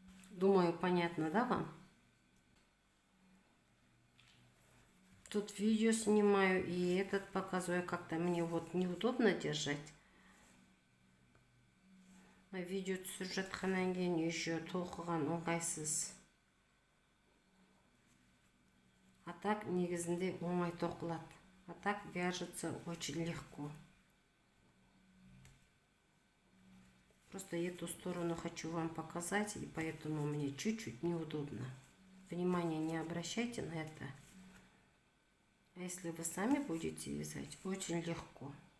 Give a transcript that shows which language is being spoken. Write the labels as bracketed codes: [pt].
[ru] Думаю, понятно, да, вам? Тут видео снимаю и этот показываю, как-то мне вот неудобно держать. [kk] Видео түсіріп жатқаннан кейін еще тоқыған оңайсыз. А так негізінде оңай тоқылады. [ru] А так вяжется очень легко. Просто эту сторону хочу вам показать, и поэтому мне чуть-чуть неудобно. Внимание не обращайте на это. А если вы сами будете вязать, очень легко.